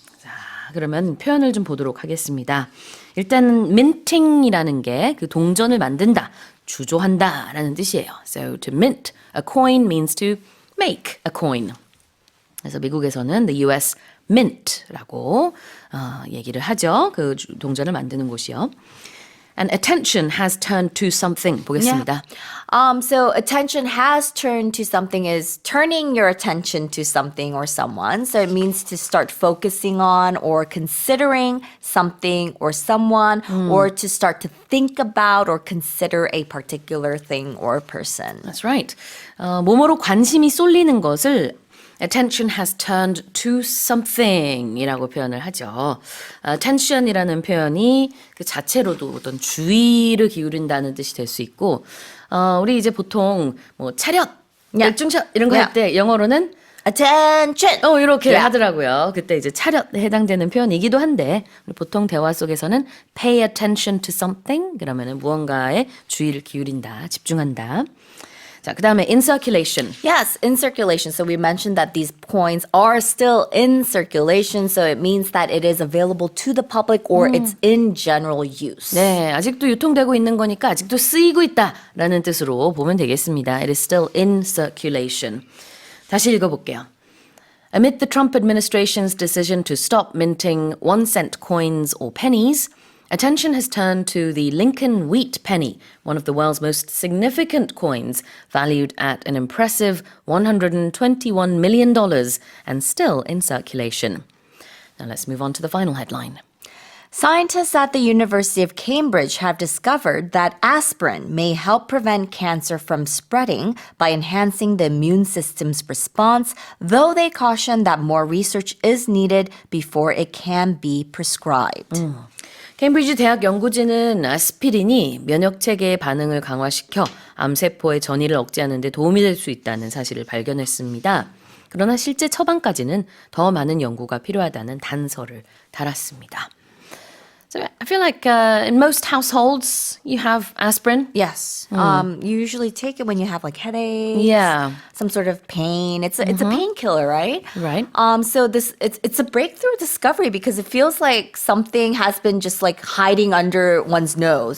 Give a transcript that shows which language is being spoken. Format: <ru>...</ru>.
<ko>자, 그러면 표현을 좀 보도록 하겠습니다. 일단 minting이라는 게 그 동전을 만든다, 주조한다라는 뜻이에요.</ko> <en>So to mint a coin means to make a coin.</en> <ko>그래서 미국에서는 the US Mint라고 얘기를 하죠. 그 동전을 만드는 곳이요.</ko> <en>And attention has turned to something.</en> <ko>보겠습니다.</ko> <en>So attention has turned to something is turning your attention to something or someone. So it means to start focusing on or considering something or someone, or to start to think about or consider a particular thing or person. That's right.</en> <ko>뭐뭐로 관심이 쏠리는 것을</ko> <en>attention has turned to something</en> <ko>이라고 표현을 하죠. attention이라는 표현이 그 자체로도 어떤 주의를 기울인다는 뜻이 될 수 있고, 우리 이제 보통 뭐 차렷, 열중샷 이런 거 할 때 영어로는</ko> <en>Attention!</en> <ko>이렇게</ko> <en>Yeah.</en> <ko>하더라고요. 그때 이제 차렷에 해당되는 표현이기도 한데, 우리 보통 대화 속에서는</ko> <en>pay attention to something</en> <ko>그러면은 무언가에 주의를 기울인다, 집중한다. 자, 그다음에 in circulation.</ko> <en>Yes, in circulation. So we mentioned that these coins are still in circulation. So it means that it is available to the public or it's in general use.</en> <ko>네, 아직도 유통되고 있는 거니까 아직도 쓰이고 있다라는 뜻으로 보면 되겠습니다.</ko> <en>It is still in circulation.</en> <ko>다시 읽어볼게요.</ko> <en>Amid the Trump administration's decision to stop minting 1-cent coins or pennies, attention has turned to the Lincoln Wheat Penny, one of the world's most significant coins, valued at an impressive $121 million and still in circulation. Now let's move on to the final headline. Scientists at the University of Cambridge have discovered that aspirin may help prevent cancer from spreading by enhancing the immune system's response, though they caution that more research is needed before it can be prescribed.</en> <ko>케임브리지 대학 연구진은 아스피린이 면역 체계의 반응을 강화시켜 암세포의 전이를 억제하는 데 도움이 될 수 있다는 사실을 발견했습니다. 그러나 실제 처방까지는 더 많은 연구가 필요하다는 단서를 달았습니다.</ko> <en>So I feel like in most households you have aspirin. Yes. You usually take it when you have like headaches, Yeah. some sort of pain. It's a painkiller, right? Right. So it's a breakthrough discovery because it feels like something has been just like hiding under one's nose.</en>